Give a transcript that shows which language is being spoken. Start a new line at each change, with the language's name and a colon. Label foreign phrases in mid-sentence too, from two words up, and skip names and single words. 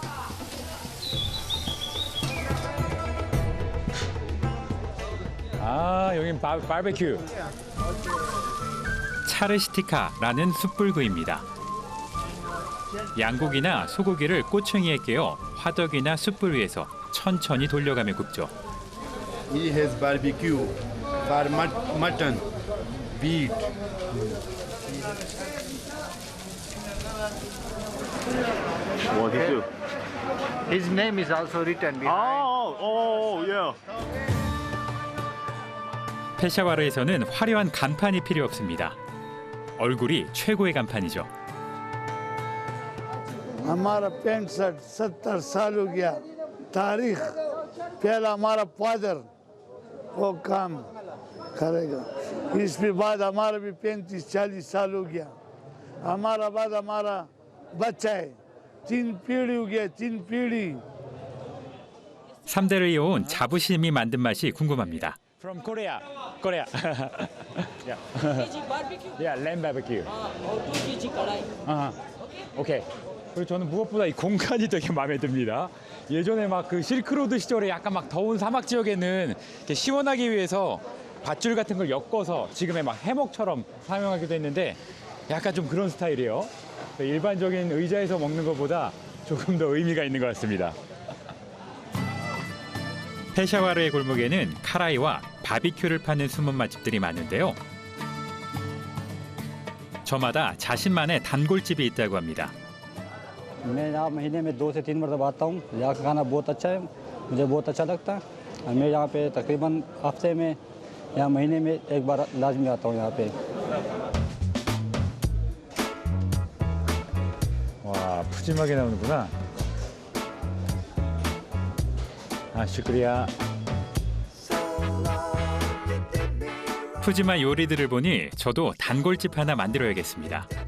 Korean: 아, 여긴 바베큐. 차르시티카라는 숯불구이입니다. 양고기나 소고기를 꼬챙이에 깨어 화덕이나 숯불 위에서 천천히 돌려가며 굽죠.
English: He has barbecue for mutton, beef. What he do? His name is also written behind. Oh, yeah.
Korean: 페샤와르에서는 화려한 간판이 필요 없습니다. 얼굴이 최고의 간판이죠.
Urdu: ہمارا 65-70 سال ہو گیا تاریخ پہلا ہمارا فادر وہ کام کرے گا اس کے بعد ہمارا بھی 35-40 سال ہو گیا ہمارا بعد ہمارا بچہ ہے 3 پیڑھی ہو گیا 3 پیڑھی हो गया 3 पीढ़ी
Korean: 3대를 이어온 자부심이 만든 맛이 궁금합니다.
English: From Korea. Korea. yeah. yeah, lamb barbecue.
Korean: 오케이. 그리고 저는 무엇보다 이 공간이 되게 마음에 듭니다. 예전에 막 그 실크로드 시절에 약간 막 더운 사막 지역에는 이렇게 시원하기 위해서 밧줄 같은 걸 엮어서 지금의 막 해먹처럼 사용하기도 했는데 약간 좀 그런 스타일이에요. 일반적인 의자에서 먹는 것보다 조금 더 의미가 있는 것 같습니다. 페샤와르의 골목에는 카라이와 바비큐를 파는 숨은 맛집들이 많은데요. 저마다 자신만의 단골집이 있다고 합니다.
Urdu: میں یہاں مہینے میں 2 سے 3 مرتبہ آتا ہوں. یہاں کا کھانا بہت اچھا ہے، مجھے بہت اچھا لگتا ہے۔ میں یہاں پہ تقریباً ہفتے میں یا مہینے میں ایک بار لازمی آتا ہوں یہاں پہ.
Korean: 와, 푸짐하게 나오는구나. 아, 슈크리야. 푸짐한 요리들을 보니 저도 단골집 하나 만들어야겠습니다.